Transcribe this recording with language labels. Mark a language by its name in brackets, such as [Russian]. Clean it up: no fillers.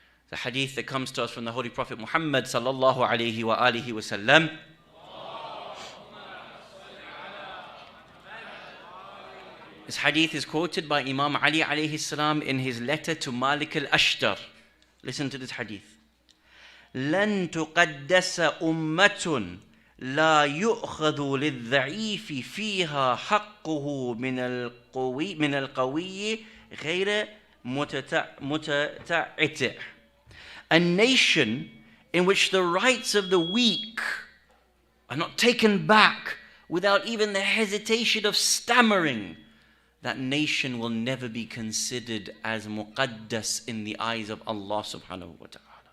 [English] The hadith that comes to us from the Holy Prophet Muhammad sallallahu alayhi wa alihi wa sallam. This hadith is quoted by Imam Ali alayhi salam in his letter to Malik al-Ashtar. Listen to this hadith. [Arabic] لن تقدس أمة لا يؤخذ للضعيف فيها حقه من القوي غير متتعتع. [English] A nation in which the rights of the weak are not taken back without even the hesitation of stammering, that nation will never be considered as muqaddas in the eyes of Allah subhanahu wa ta'ala.